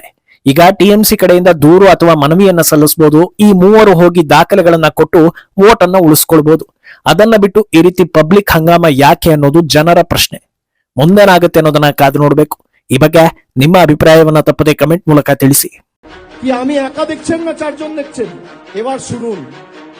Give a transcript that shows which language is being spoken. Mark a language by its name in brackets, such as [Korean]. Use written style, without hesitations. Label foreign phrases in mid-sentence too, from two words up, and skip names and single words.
[Kannada] ಈಗ ಟಿಎಂಸಿ ಕಡೆಯಿಂದ ದೂರು ಅಥವಾ ಮನವಿಯನ್ನ ಸಲ್ಲಿಸಬಹುದು. ಈ 3 ಹೋಗಿ ದಾಖಲೆಗಳನ್ನ ಕೊಟ್ಟು ವೋಟ್ ಅನ್ನ ಉಳಿಸ್ಕೊಳ್ಬಹುದು. ಅದನ್ನ ಬಿಟ್ಟು ಈ ರೀತಿ ಪಬ್ಲಿಕ್ ಹಂಗಾಮ ಯಾಕೆ ಅನ್ನೋದು ಜನರ ಪ್ರಶ್ನೆ. ಮುಂದೇನಾಗುತ್ತೆ ಅನ್ನೋದನ್ನ ಕಾದು ನೋಡ್ಬೇಕು. ಈ ಬಗ್ಗೆ ನಿಮ್ಮ ಅಭಿಪ್ರಾಯವನ್ನ ತಪ್ಪದೆ ಕಮೆಂಟ್ ಮೂಲಕ ತಿಳಿಸಿ. [Bangla] আমি একা দেখছেন না 4 জন দেখছেন? এবার শুনুন